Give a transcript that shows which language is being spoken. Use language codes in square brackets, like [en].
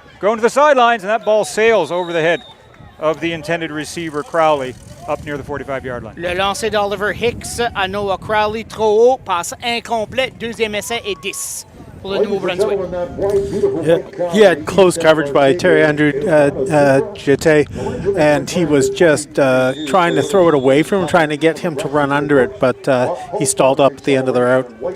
[en] going to the sidelines, and that ball sails over the head of the intended receiver, Crowley, up near the 45-yard line. [fr] Le lancer d'Oliver Hicks à Noah Crowley, trop haut, passe incomplète, deuxième essai et 10 pour le Nouveau-Brunswick. [en] Yeah, he had close coverage by Terry Andrew Jete, and he was just trying to throw it away from him, trying to get him to run under it, but he stalled up at the end of the route.